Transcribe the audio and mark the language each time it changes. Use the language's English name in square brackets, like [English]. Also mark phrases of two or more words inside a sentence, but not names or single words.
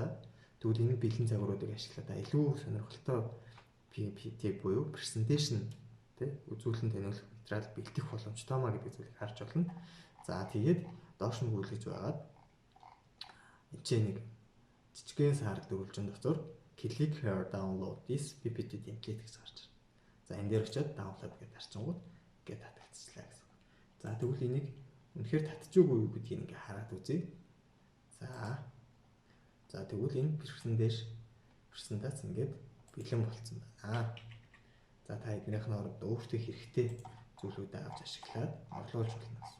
[Mongolian] Тэгвэл энэ бэлэн загваруудыг ашиглаад илүү сонирхолтой PPT буюу presentation тий үзүүлэн таниулах материал бэлдэх боломжтой маа гэдэг зүйлийг харж болно. За тэгээд доош нь гүйлгэж байгаад энэ ч нэг жижигхэн сар дөрвөлжин доторх [English] click here download this PPT template [Mongolian] гэж гарч ирнэ. За энэ дээр очиод download гэж харчингууд ингээд татагдчихлаа гэсэн. За тэгвэл энийг үнэхээр татчихгүй юу гэдгийг ингээд хараад үзье. За тэгвэл энэ презентац ингээд бэлэн болцсон байна. За та эднийх нь оронд өөртөө хэрэгтэй зүйлүүдээ авч ашиглаад орлуулж болно гэсэн.